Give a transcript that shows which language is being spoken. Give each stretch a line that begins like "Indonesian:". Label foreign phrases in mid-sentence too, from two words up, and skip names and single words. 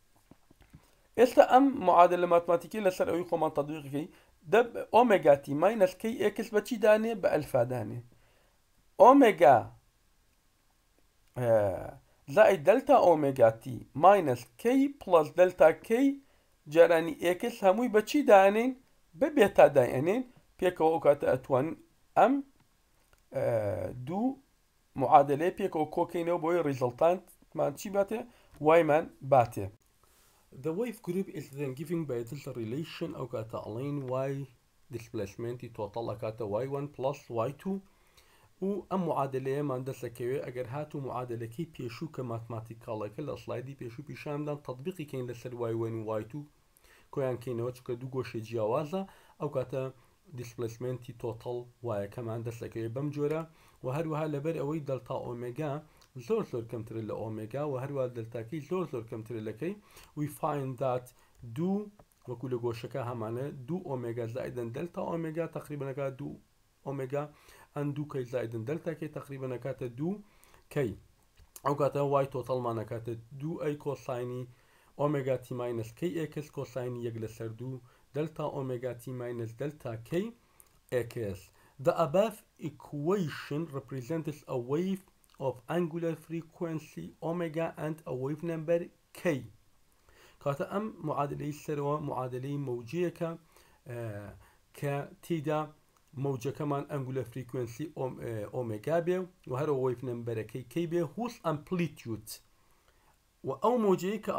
Central Kurdish: ئێستا ئەم معادلە ماتماتیکی لەسەر ئەوی خۆمان تەطبیقەکەی
English: omega t minus k x
Central Kurdish: بە چی دانێ بە ئەلفا دانێ ئۆمێگا زائد
English: delta omega t minus k plus delta k
Central Kurdish: جارانی ئێکس هەمووی بە چی دانێن بە بێتا دایەنێن پێکەوە ئەو کاتە ئەتوانین ئەم دوو معادلەیە پێکەوە کۆکەینەوە بۆی ریزڵتانتمان چی باتێ وایمان باتێ
English: The wave group is then given by this relation
Central Kurdish: ئەو کاتە ئەڵێن
English: y displacement total
Central Kurdish: ئەکاتە
English: y1 plus y2
Central Kurdish: و ئەم معادلەیەمان دەسەکەوێ ئەگەر هاتوو معادلەکەی پێشوو کە ماتماتیکاڵەکە لە سلایدی پێشوو پیشاندان تەطبیقی کەین لەسەر y1 و y2 کۆیان کەینەوە چکە دوو گۆشە جیاوازە ئەو کاتە
English: displacement total
Central Kurdish: وایەکەمان دەستەکەوێت بەم جۆرە و هەروەها لەبەر ئەوەی دەلتا ئۆمێگا زۆر کەمترە لە ئۆمێگا و هەروە دەلتاکەی زۆر کەمترە لەکەی
English: we find that
Central Kurdish: دوو وەکو لە گۆشەکە هەمانە دوو ئۆمێگا زائدەن دەلتا ئۆمێگا تقریبەنەکە دوو ئۆمێگا ئەن دوو کەی زائدەن دەلتاکەی تقریبەنەکاتە دوو کەی ئەو کاتە وای تۆتەڵمانە کاتە 2A
English: cosine omega t minus k x
Central Kurdish: کۆساینی 1/2
English: delta omega t minus delta k x. The above equation represents a wave of angular frequency omega and a wave number k.
Central Kurdish: کاتە ئەم معادلەی سەرەوە معادلەی موجەیەکە کە تێیدا موجەکەمان
English: angular frequency omega
Central Kurdish: بێ و هەرە
English: wave number k
Central Kurdish: بێ
English: whose amplitude
Central Kurdish: و ئەو مۆجەیە کە